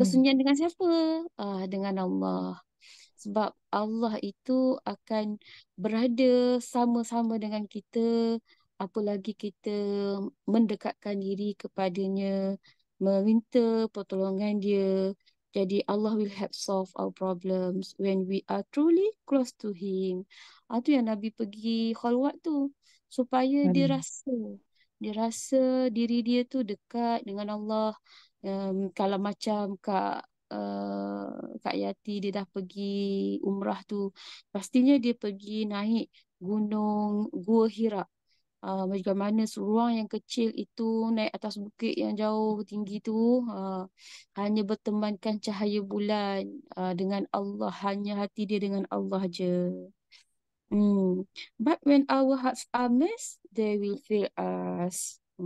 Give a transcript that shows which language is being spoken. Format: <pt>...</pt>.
<ms>bersunyian dengan siapa? Dengan Allah. Sebab Allah itu akan berada sama-sama dengan kita apalagi kita mendekatkan diri kepadanya, meminta pertolongan dia. Jadi</ms> <en>Allah will help solve our problems when we are truly close to Him.</en> <ms>Itu yang Nabi pergi khalwat tu supaya Hmm. dia rasa diri dia tu dekat dengan Allah. Kalau macam Kak Yati dia dah pergi umrah tu, pastinya dia pergi naik gunung Gua Hira. Bagaimana seorang yang kecil itu naik atas bukit yang jauh tinggi tu hanya bertemankan cahaya bulan dengan Allah, hanya hati dia dengan Allah je. Hmm.</ms> <en>But when our hearts are mess, they will fail us.</en>